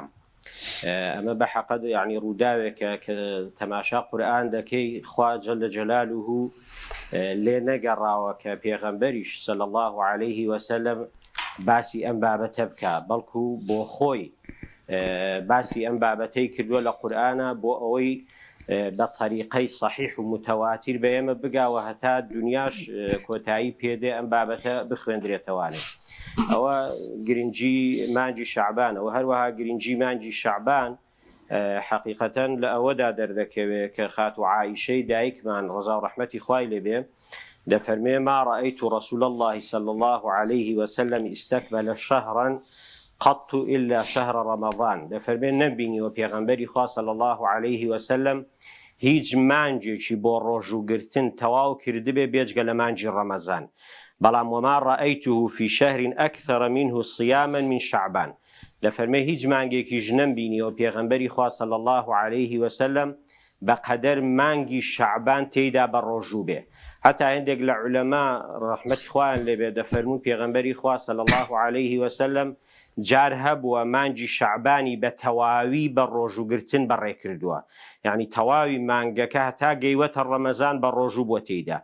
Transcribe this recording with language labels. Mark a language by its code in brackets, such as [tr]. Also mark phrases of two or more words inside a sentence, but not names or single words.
[ckb] ئەمە بە حەقەت یعنی ڕووداوێکە کە تەماشا قورئان دەکەی خوا [ar] جەل جەلالوهو [ckb] لێ نەگەڕاوە کە پێغەمبەریش [ar] صلی الله عليه وسلم [ckb] باسی ئەم بابەتە بکە، بەڵکو بۆ خۆی باسی ئەم بابەتەی کردووە لە قورئانە بۆ ئەوەی بە طریقەی صحیح و متەواتر بە ئێمە بگاوە هەتا دنیاش کۆتایی پێدێ ئەم بابەتە بخوێندرێتەوانێ. ئەوە گرنگی مانجی شعبانە و هەروەها گرنگی مانجی شعبان حقیقەتەن لە ئەوەدا دەردەکەوێت کە خاتو عایشەی دایکمان ڕەزا و ڕەحمەتی خوای لێبێ دەفەرمێ [ar] ما رأيت رسول الله صلى الله عليه وسلم استكمل شهرا قط إلا شهر رمضان. [ckb] دەفەرمێ نەبینیوە پێغەمبەری خوا [ar] صلى الله عليه وسلم [ckb] هیچ مانجێکی بۆ ڕۆژوگرتن تەواو کردبێ بێجگە لە مانجی ڕەمەزان. [ar] بەڵام وما رأيته في شهر أكثر منه صياما من شعبان. [ckb] دەفەرمێ هیچ مانگێکیش نەمبینیەوە پێغەمبەری خوا [ar] صلی الله عليه وسلم [ckb] بەقەدەر مانگی شعبان تێیدا بە ڕۆژوو بێ. هەتا هەندێک لە عولەما ڕەحمەتی خوایان لێبێ دەفەرمون پێغەمبەری خوا [ar] صلی الله عليه وسلم [ckb] جار هەبووە مانجی شعبانی بە تەواوی بە ڕۆژوگرتن بەڕێ کردووە، یعنی تەواوی مانگەکە هەتا گەیوەتە ڕەمەزان بە ڕۆژوو بۆ تێیدا.